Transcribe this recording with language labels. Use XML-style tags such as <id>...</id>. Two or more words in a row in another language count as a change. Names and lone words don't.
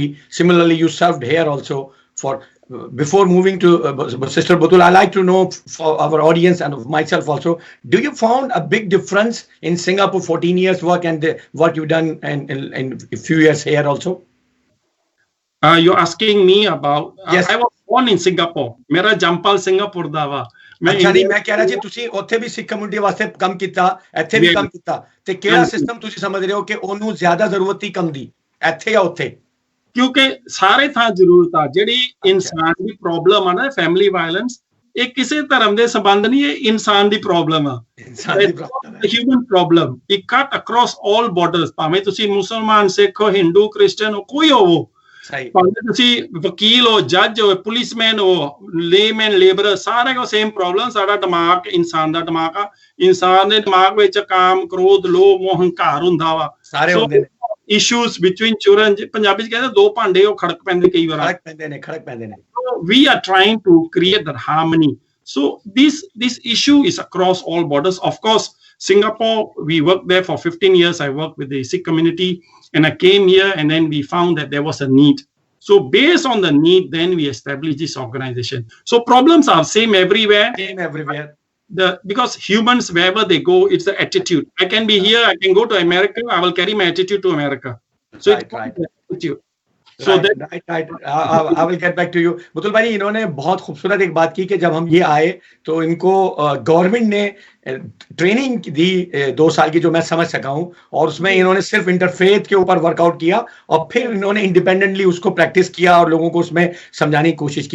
<en>Similarly, you served here also for. Before moving to Sister Batul, I like to know for our audience and myself also, do you found a big difference in Singapore 14 years work and what you've done in a few years here also? You're asking me about yes. I was born in Singapore.</en> <pa>ਮੇਰਾ ਜੰਮਪਲ ਸਿੰਗਾਪੁਰ ਦਾ ਵਾ ਅੱਛਾ ਜੀ, ਮੈਂ ਕਹਿ ਰਿਹਾ ਜੀ ਤੁਸੀਂ ਉੱਥੇ ਵੀ ਸਿੱਖ ਕਮਿਊਨਿਟੀ ਵਾਸਤੇ ਕੰਮ ਕੀਤਾ, ਇੱਥੇ ਵੀ ਕੰਮ ਕੀਤਾ, ਤੇ ਕਿਹੜਾ ਸਿਸਟਮ ਤੁਸੀਂ ਸਮਝ ਰਹੇ ਹੋ ਕਿ ਉਹਨੂੰ ਜ਼ਿਆਦਾ ਜ਼ਰੂਰਤ ਹੀ ਕੰਮ ਦੀ, ਇੱਥੇ ਜਾਂ ਉੱਥੇ? ਕਿਉਂਕਿ ਸਾਰੇ ਥਾਂ ਜ਼ਰੂਰਤ ਆ। ਜਿਹੜੀ ਇਨਸਾਨ ਦੀ ਪ੍ਰੋਬਲਮ ਆ ਨਾ</pa> <en>family violence,</en> <pa>ਇਹ ਕਿਸੇ ਧਰਮ ਦੇ ਸੰਬੰਧ ਨਹੀਂ, ਇਹ ਇਨਸਾਨ ਦੀ ਪ੍ਰੋਬਲਮ ਆ,</pa> <en>human problem. it cut across all borders,</en> <pa>ਭਾਵੇਂ ਤੁਸੀਂ ਮੁਸਲਮਾਨ, ਸਿੱਖ, ਹਿੰਦੂ, ਕ੍ਰਿਸਚਨ ਹੋ, ਕੋਈ ਹੋਵੋ, ਭਾਵੇਂ ਤੁਸੀਂ ਵਕੀਲ ਹੋ, ਜੱਜ ਹੋ, ਪੁਲਿਸਮੈਨ ਹੋ, ਲੇਮੈਨ, ਲੇਬਰਰ, ਸਾਰੇ ਕੋ</pa> <en>same problem.</en> <pa>ਸਾਡਾ ਦਿਮਾਗ ਇਨਸਾਨ ਦਾ ਦਿਮਾਗ ਆ, ਇਨਸਾਨ ਦੇ ਦਿਮਾਗ ਵਿੱਚ ਕਾਮ, ਕ੍ਰੋਧ, ਲੋਭ, ਮੋਹ, ਹੰਕਾਰ ਹੁੰਦਾ ਵਾ, ਸਾਰੇ ਹੁੰਦੇ ਨੇ।</pa> <en>issues between children,</en> <pa>ਪੰਜਾਬੀ ਚ ਕਹਿੰਦੇ ਦੋ ਭਾਂਡੇ ਉਹ ਖੜਕ ਪੈਂਦੇ ਕਈ ਵਾਰ, ਖੜਕ ਪੈਂਦੇ ਨੇ।</pa> <en>We are trying to create that harmony. So this issue is across all borders. Of course, Singapore, we worked there for 15 years. I worked with the Sikh community and I came here and then we found that there was a need. So based on the need, then we established this organization. So problems are same everywhere. Because humans, wherever they go, it's the attitude. I can be here, I can go to America, I will carry my attitude to America. So it's the attitude. So right. I will get back to you.</en> <hi>बुतुल भाई, इन्होंने बहुत खूबसूरत एक बात की कि जब हम ये आए तो इनको गवर्नमेंट ने ट्रेनिंग दी 2 साल की, जो मैं समझ सका हूँ, और उसमें इन्होंने सिर्फ इंटरफेथ के ऊपर वर्कआउट किया और फिर इन्होंने इंडिपेंडेंटली उसको प्रैक्टिस किया और लोगों को उसमें समझाने की कोशिश की।</hi>